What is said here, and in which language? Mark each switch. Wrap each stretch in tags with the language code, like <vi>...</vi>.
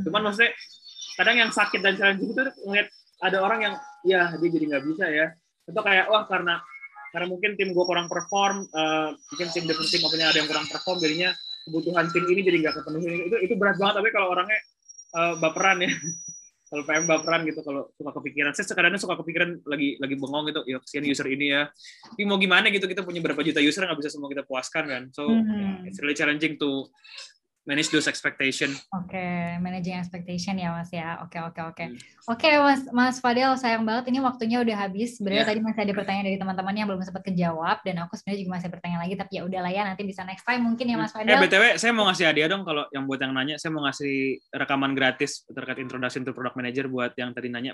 <id>Cuman maksudnya kadang yang sakit dan challenging itu ngeliat ada orang yang ya dia jadi nggak bisa ya, itu kayak wah karena mungkin tim gue kurang perform, mungkin tim ada yang kurang perform, jadinya kebutuhan tim ini jadi nggak kepenuhi. Itu berat banget. Tapi kalau orangnya baperan ya, kalau PM baperan gitu, kalau suka kepikiran, saya kadang suka kepikiran lagi bengong gitu, ya kesian user ini ya. Tapi mau gimana gitu, kita punya berapa juta user, nggak bisa semua kita puaskan kan.</id> <en>So it's really challenging to manage those expectation.</en> <id>Oke, managing expectation ya Mas ya. Oke, Mas Fadel, sayang banget ini waktunya udah habis. Sebenarnya tadi masih ada pertanyaan dari teman-teman yang belum sempat kejawab, dan aku sebenarnya juga masih bertanya lagi, tapi ya udahlah ya, nanti bisa</id> <en>next time</en> <id>mungkin ya Mas Fadel. BTW, saya mau ngasih hadiah dong kalau yang buat yang nanya, saya mau ngasih rekaman gratis terkait introduction to product manager buat yang tadi nanya.</id>